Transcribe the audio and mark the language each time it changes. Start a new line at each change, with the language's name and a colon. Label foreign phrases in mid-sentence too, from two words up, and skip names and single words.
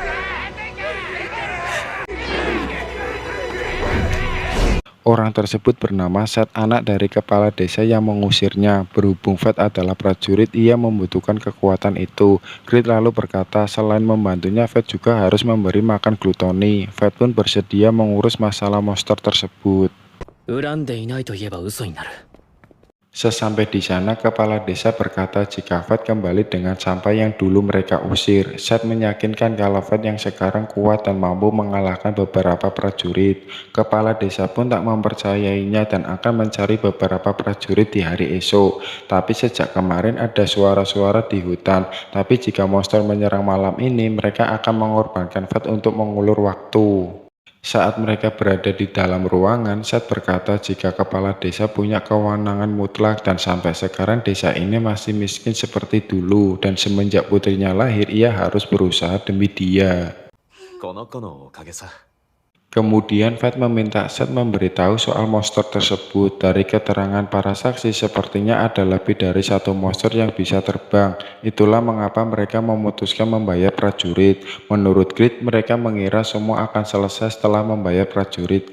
Indonesian: Orang tersebut bernama Seth, anak dari kepala desa yang mengusirnya. Berhubung Fat adalah prajurit, ia membutuhkan kekuatan itu. Grid lalu berkata selain membantunya, Fat juga harus memberi makan glutoni. Fat pun bersedia mengurus masalah monster tersebut.
Japanese: 恨んでいないと言えば嘘になる。
Indonesian: Sesampai di sana, kepala desa berkata jika Fat kembali dengan sampah yang dulu mereka usir. Seth meyakinkan kalau Fat yang sekarang kuat dan mampu mengalahkan beberapa prajurit. Kepala desa pun tak mempercayainya dan akan mencari beberapa prajurit di hari esok. Tapi sejak kemarin ada suara-suara di hutan. Tapi jika monster menyerang malam ini, mereka akan mengorbankan Fat untuk mengulur waktu. Saat mereka berada di dalam ruangan, Seth berkata jika kepala desa punya kewenangan mutlak dan sampai sekarang desa ini masih miskin seperti dulu dan semenjak putrinya lahir ia harus berusaha demi dia.
Japanese: この子のおかげさ。
Indonesian: Kemudian Fat meminta Seth memberitahu soal monster tersebut. Dari keterangan para saksi sepertinya ada lebih dari satu monster yang bisa terbang. Itulah mengapa mereka memutuskan membayar prajurit. Menurut Grid, mereka mengira semua akan selesai setelah membayar prajurit.